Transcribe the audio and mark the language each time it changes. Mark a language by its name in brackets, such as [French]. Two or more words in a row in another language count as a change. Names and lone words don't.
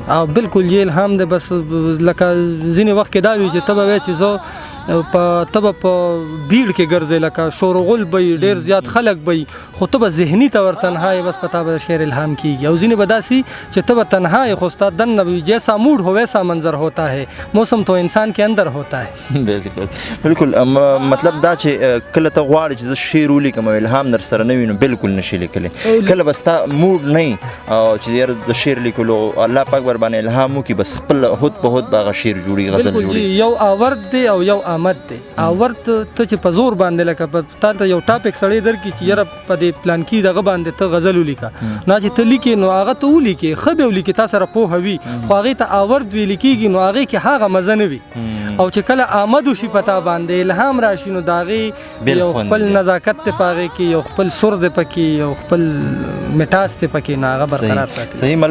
[Pashto] او بالکل یې الهام دی بس لکه ځینې وخت کې دا وي چې ته به وایې چې زه ته به په بیړ کې ګرځې لکه شورغل به وي ډېر زیات خلک به وي خو ته به ذهني طور تنها یې بس په تا به شعر الهام کیږي او ځینې به داسې چې ته به تنها یې خو ستا دننه به وي [Urdu] جیسا موڈ ہو ویسا منظر ہوتا ہے موسم تو انسان کے اندر ہوتا ہے [Pashto] بالکل مطلب دا چې کله ته غواړې چې زه شعر ولیکم او الهام در سره نه وي نو بالکل نشي لیکلی کله به ستا موډ نه وي چې یاره د شعر لیکلو الله پاک ور باندې الهام وکړي بس خپل هود په هود به هغه شعر جوړي غزل جوړي یو آورد دی او یو آمد دی آورد ته چې په زور باندې لکه تا ته یو ټاپک سړی درکړي چې یاره په دې پلان کې دغه باندې ته غزل ولیکه نه چې ته لیکې نو هغه ته ولیکې ښه به ولیکې تا سره پوهه وي خو هغې ته آورد ویل کېږي نو هغې کې هغه مزه نه وي او چې کله آمد وشي په تا باندې الهام راشي نو د هغې یو خپل نزاکت دی په هغې کې یو خپل سر دی پکې یو خپل مټاس دی پکې نو هغه برقرار ساتي